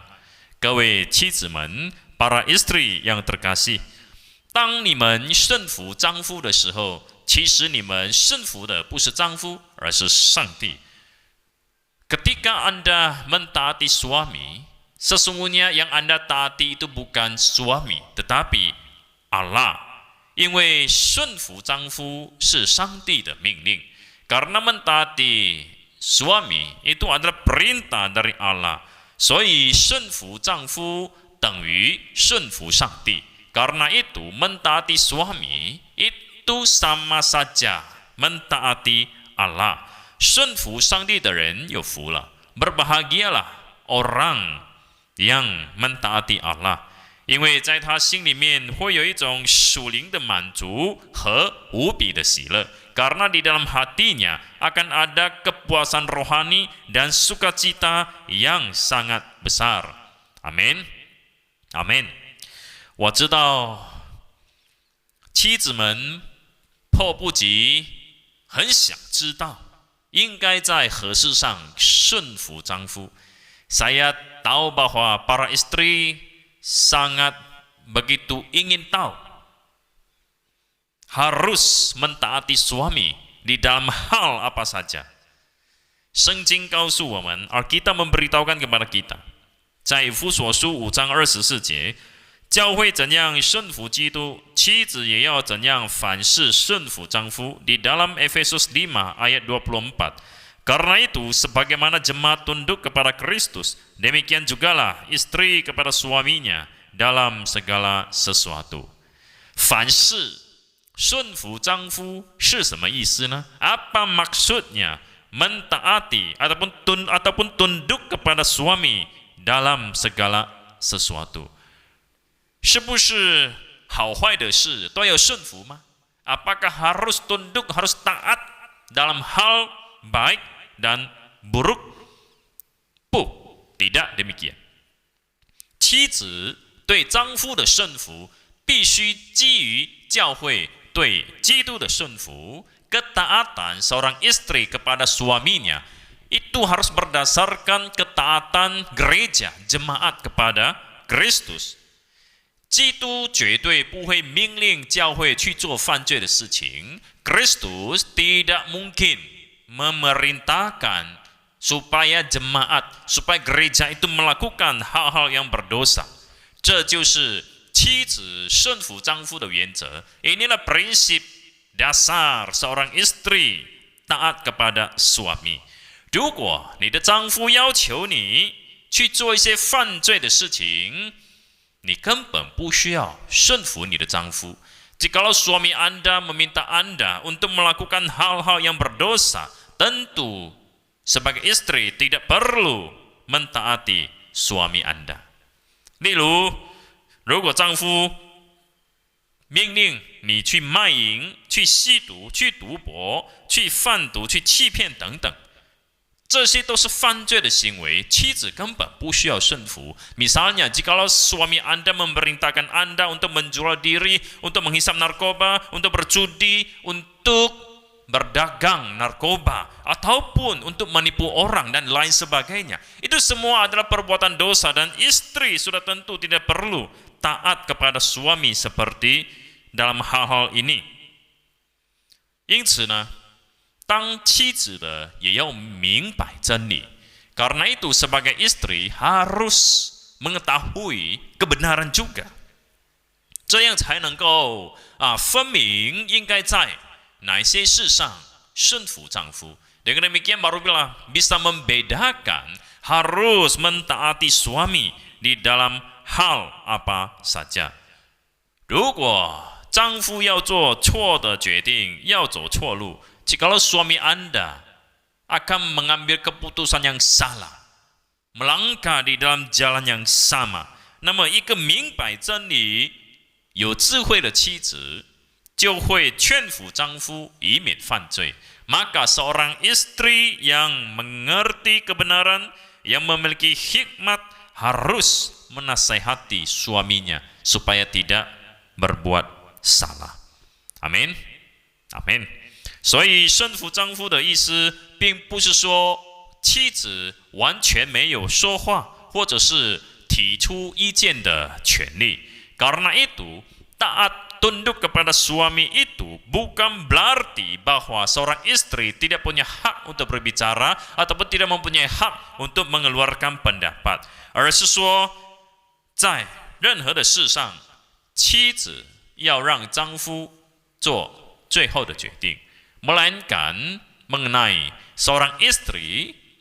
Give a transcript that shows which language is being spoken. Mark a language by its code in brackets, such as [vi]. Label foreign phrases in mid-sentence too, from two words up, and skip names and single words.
[zh] 各位妻子们， [id] para istri yang terkasih， [zh] 当你们顺服丈夫的时候， 其实你们顺服的不是丈夫， 而是上帝。 [id] Ketika Anda mentaati suami， sesungguhnya yang Anda taati itu bukan suami, tetapi Allah。 [zh] 因为顺服丈夫是上帝的命令， [id] karena mentaati suami itu adalah perintah dari Allah， [zh] 所以顺服丈夫等于顺服上帝。 [id] Karena itu mentaati suami itu sama saja mentaati Allah。 [zh] 顺服上帝的人有福了， [id] berbahagialah orang yang mentaati Allah。 [zh] 因为在他心里面会有一种属灵的满足和无比的喜乐， [id] karena di dalam hatinya akan ada kepuasan rohani dan sukacita yang sangat besar。 Amin， Amin。 [zh] 我知道妻子们迫不及很想知道应该在何事上顺服丈夫。 [id] Saya tahu bahwa para istri sangat begitu ingin tahu harus mentaati suami di dalam hal apa saja. [zh] 圣经告诉我们 [id] Alkitab memberitahukan kepada kita [zh] 在以弗所书5章24节 教会怎样顺服基督 妻子也要怎样凡事顺服丈夫 [id] di dalam Efesus 5 ayat 24 karena itu sebagaimana jemaat tunduk kepada Kristus demikian jugalah istri kepada suaminya dalam segala sesuatu [zh] 凡事顺服丈夫是什么意思呢 [id] apa maksudnya mentaati ataupun tunduk kepada suami dalam segala sesuatu [zh] 是不是好坏的事都要顺服吗 [id] apakah harus tunduk harus taat dalam hal baik dan buruk [zh] 不 [id] tidak demikian [zh] 妻子对丈夫的顺服必须基于教会对基督的顺服 [id] ketaatan seorang istri kepada suaminya itu harus berdasarkan ketaatan gereja jemaat kepada Kristus [zh] 基督绝对不会命令教会去做犯罪的事情 [id] Kristus tidak mungkin memerintahkan supaya jemaat supaya gereja itu melakukan hal-hal yang berdosa [zh] 这就是妻子顺服丈夫的原则 [id] inilah prinsip dasar seorang istri taat kepada suami [zh] 如果你的丈夫要求你去做一些犯罪的事情 你根本不需要顺服你的丈夫 [id] jikalau suami Anda meminta Anda untuk melakukan hal-hal yang berdosa tentu sebagai istri tidak perlu mentaati suami Anda [zh] 例如如果丈夫命令你去卖淫去吸毒去赌博去贩毒去欺骗等等 这些都是犯罪的行为 妻子根本不需要顺服 [id] misalnya jikalau suami Anda memerintahkan Anda untuk menjual diri untuk menghisap narkoba untuk berjudi untuk berdagang narkoba ataupun untuk menipu orang dan lain sebagainya itu semua adalah perbuatan dosa dan istri sudah tentu tidak perlu taat kepada suami seperti dalam hal-hal ini [zh] 因此呢当妻子的也要明白真理 [id] karena itu sebagai istri harus mengetahui kebenaran juga [zh] 这样才能够分明应该在哪些事上顺服丈夫 [id] dengan demikian baru bisa membedakan harus mentaati suami di dalam hal apa saja [zh] 如果丈夫要做错的决定要走错路 [id] jikalau suami Anda akan mengambil keputusan yang salah melangkah di dalam jalan yang sama [zh] 那么一个明白真理有智慧的妻子 就会劝服丈夫以免犯罪 [id] maka seorang istri yang mengerti kebenaran yang memiliki hikmat harus menasihati suaminya supaya tidak berbuat salah amin amin [zh] 所以顺服丈夫的意思并不是说妻子完全没有说话或者是提出意见的权利 [id] karena itu taat tunduk kepada suami itu bukan berarti bahwa seorang istri tidak punya hak untuk berbicara ataupun tidak mempunyai hak untuk mengeluarkan pendapat [zh] 而是说在任何的事上妻子要让丈夫做最后的决定 [id] melainkan mengenai seorang istri